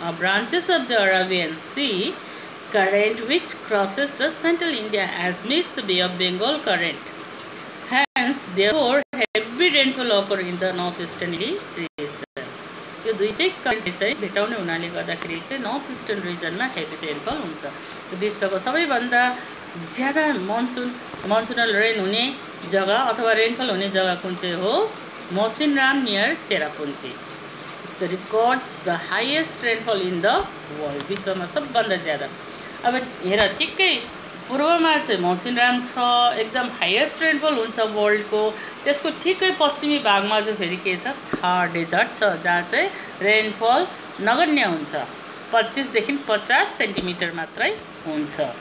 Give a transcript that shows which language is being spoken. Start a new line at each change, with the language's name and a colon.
English: Branches of the Arabian Sea current which crosses the central India as meets the Bay of Bengal current. Hence, therefore, heavy rainfall occur in the northeastern region.
Nepali: यो दुईटै करेन्टले चाहिँ भेटाउने हुनाले गर्दाखेरि चाहिँ north eastern रिजनमा heavy rainfall हुन्छ. विश्वको सबैभन्दा ज्यादा मनसुनल रेन हुने जग्गा अथवा रेनफल हुने जग्गा कुन चाहिँ हो Mawsynram near Cherrapunji.
English: The records the highest rainfall in the world.
Nepali: विश्वमा सबभन्दा ज्यादा. अब हेर ठिक्कै पूर्वमा चाहिँ मौसिनराम छ एकदम हाइएस्ट रेनफल हुन्छ वर्ल्डको. त्यसको ठिकै पश्चिमी भागमा चाहिँ फेरि के छ थार डेजर्ट छ जहाँ चाहिँ रेनफल नगण्य हुन्छ 25 देखि 50 सेन्टिमिटर मात्रै हुन्छ.